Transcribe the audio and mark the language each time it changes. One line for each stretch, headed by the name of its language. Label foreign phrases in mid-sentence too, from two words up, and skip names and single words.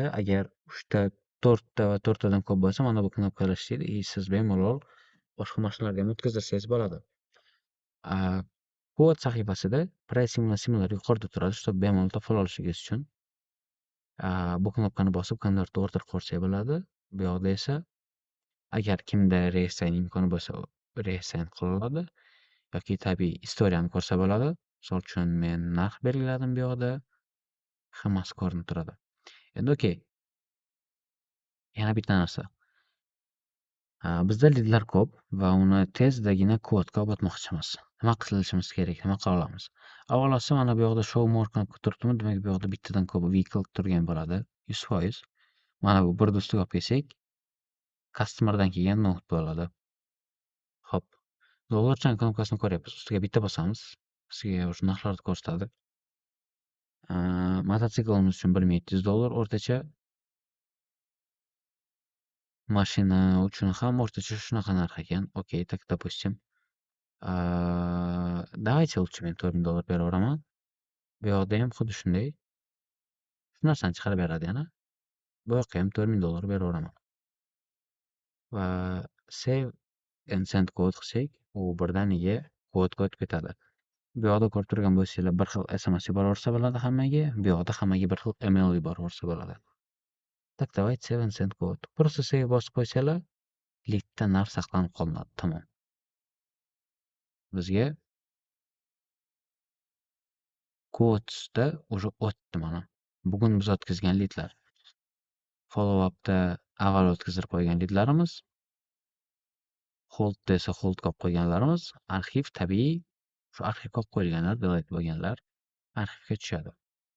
Uzbek: Agar 3 ta, 4 ta va 4 tadan ko'p bo'lsa, mana bu knopkalar ishlaydi. Siz bemalol boshqa mashinalarga ham o'tkazsangiz bo'ladi. Kod sahifasida pricing va similar yuqorida turadi, чтобы bemalol topib olishingiz uchun. Bu knopkani bosib
English: convert to order
Uzbek: ko'rsak bo'ladi. Bu yoqda esa agar kimda resign imkoni bo'lsa, resign qila oladi yoki tabiiy istoriyani ko'rsa bo'ladi. Misol uchun men narx belgiladim bu yoqda. Hammasi ko'rinib turadi. Endi okey. Yana bitta narsa. Bizda lidlar ko'p va uni tezdagina kodga olib o'tmoqchimiz. Nima qilishimiz kerak? Nima qila olamiz? Avvalosi mana bu yoqda
English: show more
Uzbek: knopka turibdimi? Demak, bu yoqda bittadan ko'p vehicle turgan bo'ladi. 100%. Mana bu birni ustiga olib kelsak, customerdan kelgan not bo'ladi. Xo'p. Dollarchan knopkasini ko'ryapmiz. Ustiga bitta bosamiz. Bizga o'sha narxlarni ko'rsatadi. Mototsiklimiz uchun $1700 o'rtacha. Mashina uchun ham o'rtacha shunaqa narx ekan.
Russian: Okey, так, допустим. Давайте lutchi
Uzbek: men $4000 beraveraman. Bu yoqda ham xuddi shunday. Shu narsani chiqarib beradi yana. Bu yoqqa ham $4000 beraveraman. Va
English: save and send
Uzbek: kod qilsak, u birdaniga kodga o'tib ketadi. Bu yoqda ko'rib turgan bo'lsanglar, bir xil SMS yuboraversa bo'ladi hammaga. Bu yoqda hammaga bir xil email yuboraversa bo'ladi.
Russian: Так, давайте
English: save and send
Uzbek: kod. Просто save bosib qo'ysalar, lidda narx saqlanib qolinadi. Tamom. Bizga kodsda уже o'tdi mana. Bugun biz o'tkazgan lidlar.
English: Follow up'da
Uzbek: avval o'tkazib qo'ygan lidlarimiz, holdda esa hold qolib qo'yganlarimiz, arxiv tabiiy shu arxivga olib qo'yilganlar, delete bo'lganlar arxivga tushadi.